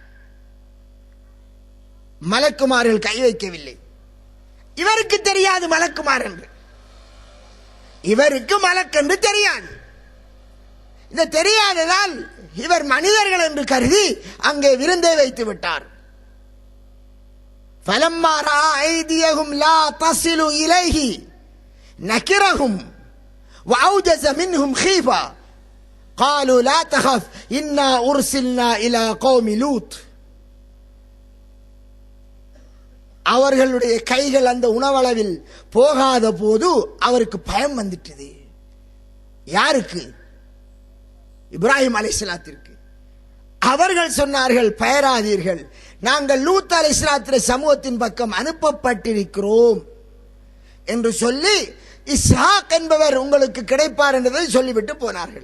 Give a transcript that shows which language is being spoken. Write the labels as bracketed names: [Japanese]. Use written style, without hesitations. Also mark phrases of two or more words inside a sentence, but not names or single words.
[Tamil] மலக்குமார்கள் கை வைக்கவில்லை. இவருக்கு தெரியாது மலக்குமார் என்று, இவருக்கு மலக் என்று தெரியாது. இந்த தெரியாததால் இவர் மனிதர்கள் என்று கருதி அங்கே விருந்தை வைத்து விட்டார். [Arabic] فَلَمَّا رَأَى أَيْدِيَهُمْ لَا تَصِلُ إِلَيْهِ نَكِرَهُمْ وَأَوْجَسَ مِنْهُمْ خِيفَةً قَالُوا لَا تَخَفْ إِنَّا أُرْسِلْنَا إِلَى قَوْمِ لُوطٍ. [Tamil] அவர்களுடைய கைகள் அந்த உணவளவில் போகாத போது அவருக்கு பயம் வந்துட்டது. யாருக்கு? இப்ராஹிம் அலைஹிஸ்ஸலாத்திற்கு. அவர்கள் சொன்னார்கள், பயராதீர்கள், நாங்கள் லூத் அலைஹிஸ்ஸலாத்துடைய சமூகத்தின் பக்கம் அனுப்பப்பட்டிருக்கிறோம் என்று சொல்லி இஸ்ஹாக் என்பவர் உங்களுக்கு கிடைப்பார் என்பதை சொல்லிவிட்டு போனார்கள்.